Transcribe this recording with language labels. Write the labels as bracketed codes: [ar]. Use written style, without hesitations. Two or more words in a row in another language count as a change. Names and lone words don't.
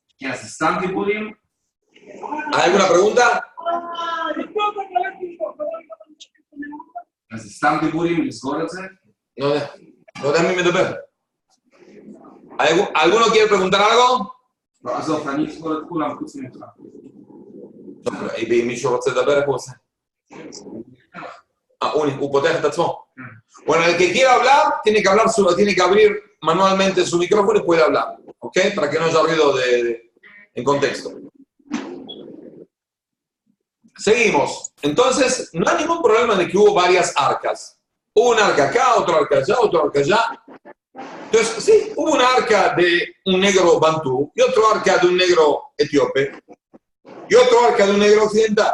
[es] ¿Hay alguna pregunta? No, déjame meter. ¿Alguno quiere preguntar algo? No, pero [he] אם מישהו רוצה לדבר, איך הוא עושה? הוא פותח את עצמו. [es] Bueno, el que quiera hablar, tiene que abrir manualmente su micrófono y puede hablar, ¿ok? Para que no haya ruido en contexto. Seguimos. Entonces, no hay ningún problema de que hubo varias arcas. Hubo un arca acá, otro arca allá, otro arca allá. Entonces, sí, hubo una arca de un negro bantú y otro arca de un negro etíope y otro arca de un negro occidental.